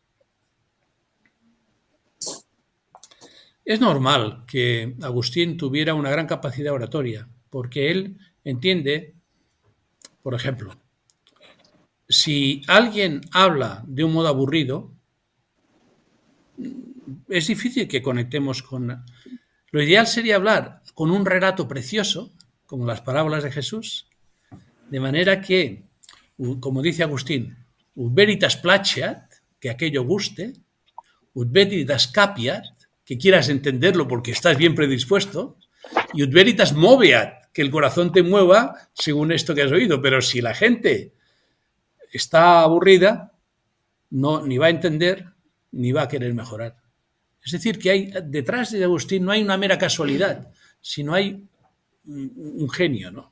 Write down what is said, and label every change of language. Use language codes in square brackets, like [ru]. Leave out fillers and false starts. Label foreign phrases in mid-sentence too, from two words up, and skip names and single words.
[es] Es normal que Agustín tuviera una gran capacidad oratoria, porque él entiende, por ejemplo, si alguien habla de un modo aburrido, es difícil que conectemos con... Lo ideal sería hablar con un relato precioso, como las parábolas de Jesús, de manera que, como dice Agustín, [la] ut veritas placeat, [es] que aquello guste, [la] ut veritas capiat, [es] que quieras entenderlo porque estás bien predispuesto, y [la] ut veritas moveat, [es] que el corazón te mueva según esto que has oído. Pero si la gente está aburrida, no, ni va a entender, ni va a querer mejorar. Es decir, que hay detrás de Agustín no hay una mera casualidad, sino hay un genio, ¿no?